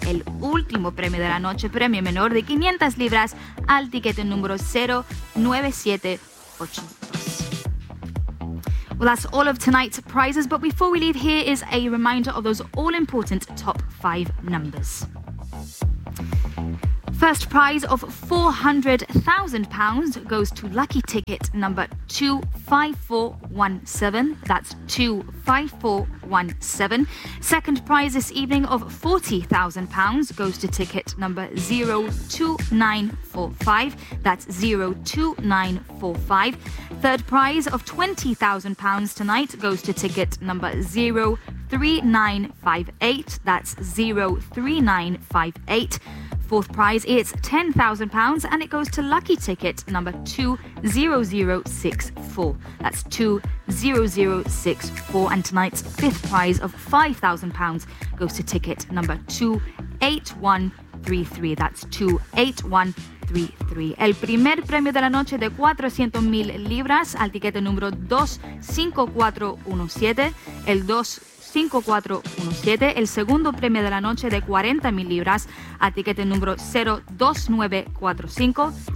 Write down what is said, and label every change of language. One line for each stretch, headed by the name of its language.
Spanish: El último premio de la noche, premio menor de 500 libras, al ticket número 09782.
English: Well, that's all of tonight's prizes, but before we leave, here is a reminder of those all-important top five numbers. First prize of £400,000 goes to lucky ticket number 25417. That's 25417. Second prize this evening of £40,000 goes to ticket number 02945. That's 02945. Third prize of £20,000 tonight goes to ticket number 03958. That's 03958. Fourth prize is £10,000 and it goes to lucky ticket number 20064. That's 20064. And tonight's fifth prize of £5,000 goes to ticket number 28133. That's 28133.
Spanish: El primer premio de la noche de 400.000 libras al ticket número 25417. El 25417, el segundo premio de la noche de 40.000 libras a tiquete número 02945.